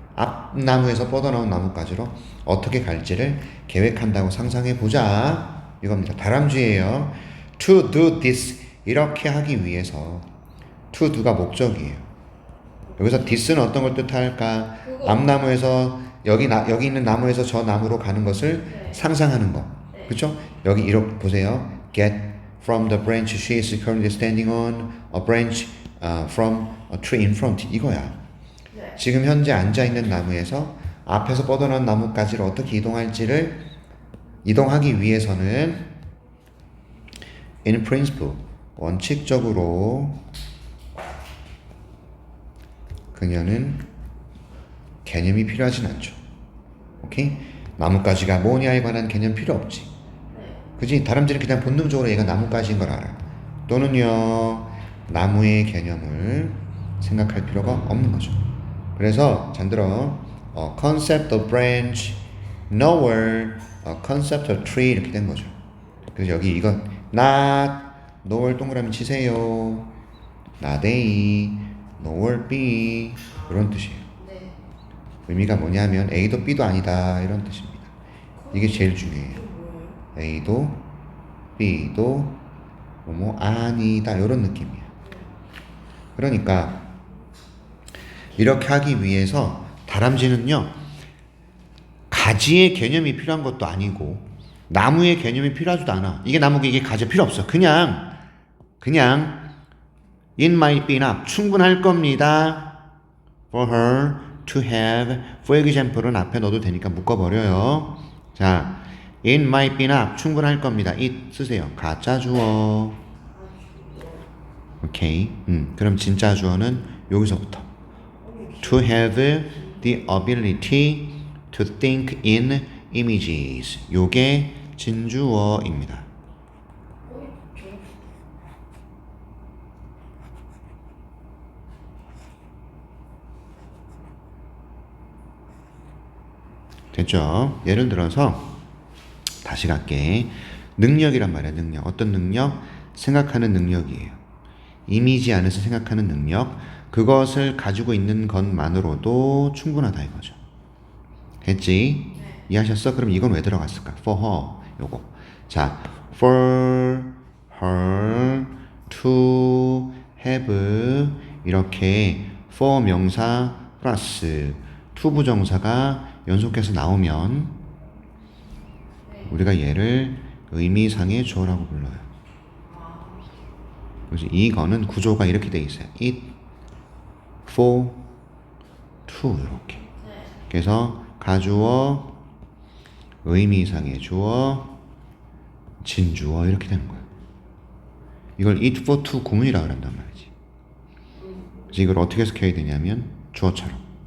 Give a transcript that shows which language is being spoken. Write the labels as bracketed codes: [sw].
[ko] 앞 나무에서 뻗어나온 나뭇가지로 어떻게 갈지를 계획한다고 상상해보자. 이겁니다. 다람쥐예요. [en] To do this. [ko] 이렇게 하기 위해서. to do가 목적이에요. 여기서 this는 어떤 걸 뜻할까? 앞나무에서 여기 있는 나무에서 저 나무로 가는 것을 네. 상상하는 거. 네. 그렇죠? 여기 이렇게 보세요. [en] Get from the branch she is currently standing on a branch from a tree in front. [ko] 이거야. 네. 지금 현재 앉아있는 나무에서 앞에서 뻗어난 나무까지를 어떻게 이동하기 위해서는 [en] in principle, [ko] 원칙적으로 그녀는 개념이 필요하진 않죠. 오케이? 나뭇가지가 뭐냐에 관한 개념 필요 없지. 네. 그지? 다람쥐는 그냥 본능적으로 얘가 나뭇가지인 걸 알아. 또는요, 나무의 개념을 생각할 필요가 없는 거죠. 그래서 잘 들어. [en] concept of branch, nowhere, concept of tree [ko] 이렇게 된 거죠. 그래서 여기 이건 not, nowhere 동그라미 치세요. [en] not A, nowhere B [ko] 이런 뜻이에요. 네. 의미가 뭐냐면 A도 B도 아니다 이런 뜻입니다. 이게 제일 중요해요. 이게 뭐예요? A도 B도 뭐뭐 아니다 이런 느낌이에요. 그러니까 이렇게 하기 위해서 다람쥐는요, 가지의 개념이 필요한 것도 아니고 나무의 개념이 필요하지도 않아. 이게 나무고 이게 가지 필요 없어. [en] 그냥 it might be enough, [ko] 충분할 겁니다. [en] for her to have, for example은 [ko] 앞에 넣어도 되니까 묶어버려요. [en] 자, it might be enough, [ko] 충분할 겁니다. it 쓰세요. 가짜 주어. 오케이. 그럼 진짜 주어는 여기서부터. [en] to have the ability to think in images. [ko] 요게 진주어입니다. 됐죠? 예를 들어서 다시 갈게. 능력이란 말이야. 능력. 어떤 능력? 생각하는 능력이에요. 이미지 안에서 생각하는 능력. 그것을 가지고 있는 것만으로도 충분하다 이거죠. 했지? 네. 이해하셨어? 그럼 이건 왜 들어갔을까? [en] for her [ko] 요거. 자, [en] for her to have [ko] 이렇게 for 명사 플러스 to 부정사가 연속해서 나오면 네. 우리가 얘를 의미상의 주어라고 불러요. 그래서 이거는 구조가 이렇게 돼 있어요. [en] it, for, to [ko] 이렇게. 네. 그래서 가주어, 의미상의 주어, 진주어 이렇게 되는 거예요. 이걸 it, for, to 구문이라고 한단 말이지. 그래서 이걸 어떻게 해석해야 되냐면 주어처럼.